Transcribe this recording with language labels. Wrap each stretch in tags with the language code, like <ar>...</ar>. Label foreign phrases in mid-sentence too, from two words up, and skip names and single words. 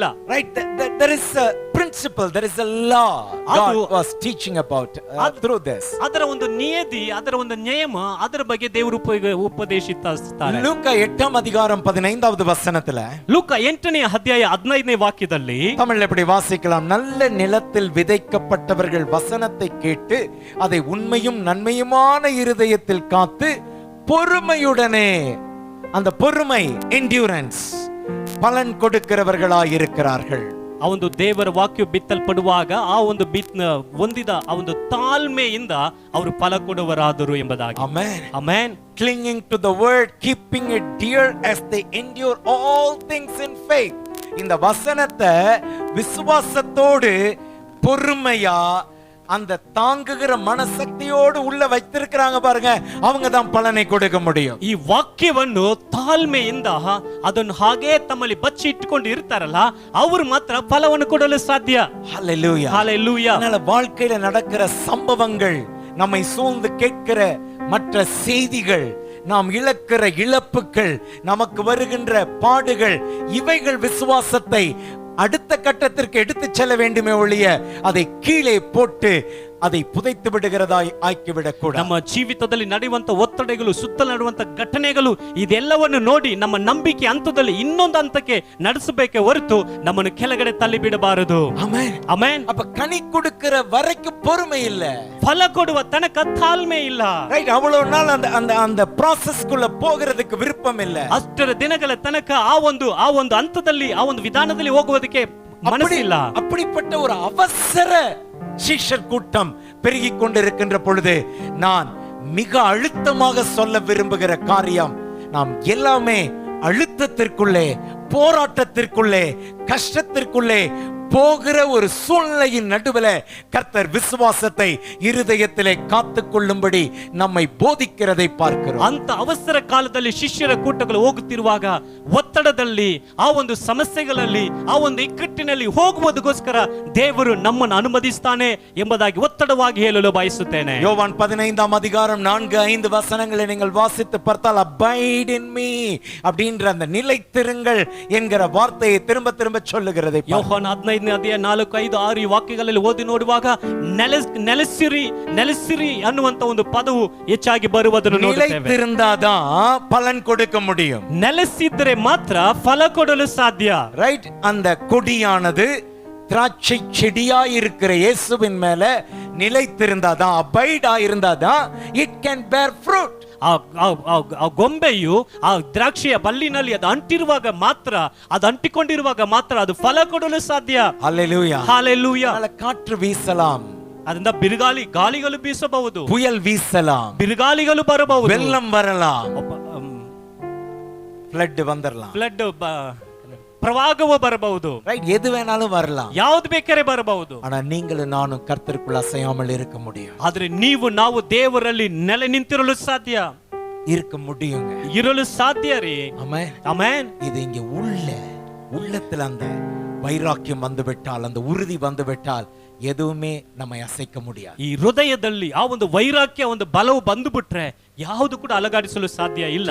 <en>Right, there is a principle, there is a law God was teaching about through this.</en> <kn>ಅದರ ಒಂದು ನಿಯತಿ, ಅದರ ಒಂದು ನಿಯಮ, ಅದರ ಬಗ್ಗೆ ದೇವರು ಉಪದೇಶಿಸುತ್ತಾರೆ.</kn> <ta>ಲೂಕ 8 அதிகாரம் 15வது வசனத்துல,</ta> <kn>ಲೂಕ 8ನೇ ಅಧ್ಯಾಯ 15ನೇ ವಾಕ್ಯದಲ್ಲಿ</kn> <ta>தமிழ்ல எப்படி வாசிக்கலாம்? நல்ல நிலத்தில் விதைக்கப்பட்டவர்கள் வசனத்தை கேட்டு அதை உண்மையும் நன்மையுமான இருதயத்தில் காத்து பொறுமையுடனே, அந்த பொறுமை endurance, பலன் கொடுக்கிறவர்களாய் இருக்கிறார்கள்.</ta> <kn>ಆ ಒಂದು ದೇವರ ವಾಕ್ಯ ಬಿತ್ತಲ್ಪಡುವಾಗ ಆ ಒಂದು ಹೊಂದಿದ ಆ ಒಂದು ತಾಳ್ಮೆಯಿಂದ ಅವರು ಫಲ ಕೊಡುವರಾದರು ಎಂಬುದಾಗಿ.</kn> <en>Amen. Amen. Clinging to the word, keeping it dear as they endure all things in faith.</en> <ta>இந்த வசனத்தை விசுவாசத்தோடு பொறுமையா அந்த தாங்குகிற மனசக்தியோடு உள்ள வைத்திருக்கிறாங்க பாருங்க, அவங்க தான் பலனை கொடுக்க முடியும்.</ta> <kn>ಈ ವಾಕ್ಯವನ್ನು ತಾಳ್ಮೆಯಿಂದ ಅದನ್ನು ಹಾಗೆ ತಮ್ಮಲ್ಲಿ ಬಚ್ಚಿ ಇಟ್ಟುಕೊಂಡು ಇರ್ತಾರಲ್ಲ, ಅವರು ಮಾತ್ರ ಫಲವನ್ನು ಕೊಡಲು ಸಾಧ್ಯ.</kn> <en>Hallelujah. Hallelujah.</en> <ta>அதனால வாழ்க்கையில நடக்கிற சம்பவங்கள், நம்மை சூழ்ந்து கேட்கிற மற்ற செய்திகள், நாம் இழக்கிற இழப்புகள், நமக்கு வருகின்ற பாடுகள், இவைகள் விசுவாசத்தை அடுத்த கட்டத்திற்கு எடுத்து செல்ல வேண்டுமே ஒழிய அதை கீழே போட்டு அதை புதைத்து விடுகிறதாய் ஆக்கிவிடக் கூடாது.</ta> <kn>ನಮ್ಮ ಜೀವಿತದಲ್ಲಿ ನಡೆಯುವಂತ ಒತ್ತಡಗಳು, ಸುತ್ತಲೂ ನಡೆಯುವಂತ ಘಟನೆಗಳು, ಇದೆಲ್ಲವನ್ನು ನೋಡಿ ನಮ್ಮ ನಂಬಿಕೆ ಹಂತದಲ್ಲಿ ಇನ್ನೊಂದು ಹಂತಕ್ಕೆ ನಡೆಸಬೇಕೆ ಹೊರತು ನಮ್ಮನ್ನು ಕೆಳಗಡೆ ತಳ್ಳಿ ಬಿಡಬಾರದು.</kn> <ta>ஆமென்.</ta> <kn>ಆಮೆನ್.</kn> <ta>அப்ப கனி கொடுக்கிற வரைக்கும் பொறுமை இல்ல,</ta> <kn>ಫಲ ಕೊಡುವ ತನಕ ತಾಳ್ಮೆ ಇಲ್ಲ.</kn> <ta>ரைட், அவ்வளவு நாள் அந்த அந்த அந்த ப்ராசஸ்க்குள்ள போகிறதுக்கு விருப்பம் இல்ல.</ta> <kn>ಅಷ್ಟರ ದಿನಗಳ ತನಕ ಆ ಒಂದು ಹಂತದಲ್ಲಿ ಆ ಒಂದು ವಿಧಾನದಲ್ಲಿ ಹೋಗುವುದಕ್ಕೆ ಮನಸ್ಸಿಲ್ಲ.</kn> <ta>அப்படிப்பட்ட ஒரு அவசர சீஷர் கூட்டம் பெருகிக் கொண்டிருக்கின்ற பொழுது நான் மிக அழுத்தமாக சொல்ல விரும்புகிற காரியம், நாம் எல்லாமே அழுத்தத்திற்குள்ளே, போராட்டத்திற்குள்ளே, கஷ்டத்திற்குள்ளே போகிற ஒரு சூழ்நிலையின் நடுவில் கர்த்தர் விசுவாசத்தை இருதயத்திலே காத்துக் கொள்ளும்படி நம்மை போதிக்கிறதை பார்க்கிறோம்.</ta> <kn>ಅಂತ ಅವಸರ ಕಾಲದಲ್ಲಿ ಶಿಷ್ಯರ ಕೂಟಗಳು ಹೋಗುತ್ತಿರುವಾಗ ಒತ್ತಡದಲ್ಲಿ, ಆ ಒಂದು ಸಮಸ್ಯೆಗಳಲ್ಲಿ, ಆ ಒಂದು ಇಕ್ಕಟ್ಟಿನಲ್ಲಿ ಹೋಗುವುದಕ್ಕೋಸ್ಕರ ದೇವರು ನಮ್ಮನ್ನು ಅನುಮತಿಸ್ತಾನೆ ಎಂಬುದಾಗಿ ಒತ್ತಡವಾಗಿ ಹೇಳಲು ಬಯಸುತ್ತೇನೆ.</kn> <ta>யோவான் 15ஆம் அதிகாரம் 4-5 வசனங்களை நீங்கள் வாசித்து பார்த்தால்,</ta> <en>abide in me</en> <ta>அப்படின்ற அந்த நிலைத்திருங்கள் என்கிற வார்த்தையை திரும்ப திரும்ப சொல்லுகிறதை</ta> <kn>யோவான் 15ನೇ ಅಧ್ಯಾಯ 4-5-6 ವಾಕ್ಯಗಳಲ್ಲಿ ಓದಿ ನೋಡುವಾಗ ನೆಲೆಸಿರಿ ಅನ್ನುವಂತ ಒಂದು ಪದವು ಹೆಚ್ಚಾಗಿ ಬರುವುದನ್ನು ನೋಡುತ್ತೇವೆ.</kn> <ta>நிலைத்திருந்தாதான் பலன் கொடுக்க முடியும்.</ta> <kn>ನೆಲೆಸಿದ್ರೆ ಮಾತ್ರ ಫಲ ಕೊಡಲು ಸಾಧ್ಯ.</kn> <ta>ரைட், அந்த கொடியானது திராட்சை செடியாய் இருக்கிற இயேசுவின் மேல நிலைத்திருந்தாதான், அபைட் ஆயிருந்தாதான்</ta> <en>it can bear fruit.</en> <kn>ಆ ಗೊಂಬೆಯು ಆ ದ್ರಾಕ್ಷಿಯ ಬಲ್ಲಿನಲ್ಲಿ ಅದು ಅಂಟಿರುವಾಗ ಮಾತ್ರ, ಅದು ಅಂಟಿಕೊಂಡಿರುವಾಗ ಮಾತ್ರ ಅದು ಫಲ ಕೊಡಲು ಸಾಧ್ಯ.</kn> <ta>ஹல்லேலூயா. ஹalleluya. காற்று வீசலாம்,</ta> <kn>ಅದರಿಂದ ಬಿರುಗಾಳಿ ಗಾಳಿಗಳು ಬೀಸಬಹುದು,</kn> <ta>புயல் வீசலாம்,</ta> <kn>ಬಿರುಗಾಳಿಗಳು ಬರಬಹುದು,</kn> <ta>வெள்ளம் வரலாம், ಫ್ಲಡ್ வந்துடலாம்,</ta> <kn>ಫ್ಲಡ್ ಪ್ರವಾಹವು ಬರಬಹುದು,</kn> <ta>ரைட்? எது வேணாலும் வரலாம்.</ta> <kn>ಯಾವ್ದು ಬೇಕಾದ್ರೆ ಬರಬಹುದು.</kn> <ta>ஆனா நீங்களும் நானும் கர்த்தருக்குள்ள அசையாமல் இருக்க முடியும்.</ta> <kn>ಆದ್ರೆ ನಾವು ದೇವರಲ್ಲಿ ನೆಲೆ ನಿಂತಿರಲು ಸಾಧ್ಯ,</kn> <ta>இருக்க முடியுங்க,</ta> <kn>ಇರಲು ಸಾಧ್ಯ ರೀ.</kn> <ta>ஆமென்,</ta> <kn>ಆಮೆನ್.</kn> <ta>இது இங்க உள்ளத்துல அந்த வைராக்கியம் வந்து விட்டால், அந்த உறுதி வந்து விட்டால் எதுவுமே நம்மை அசைக்க முடியாது.</ta> <kn>ಈ ಹೃದಯದಲ್ಲಿ ಆ ಒಂದು ವೈರಾಗ್ಯ, ಒಂದು ಬಲವು ಬಂದು ಬಿಟ್ರೆ ಯಾವುದು ಕೂಡ ಅಲಗಾಡಿಸಲು ಸಾಧ್ಯ ಇಲ್ಲ.</kn>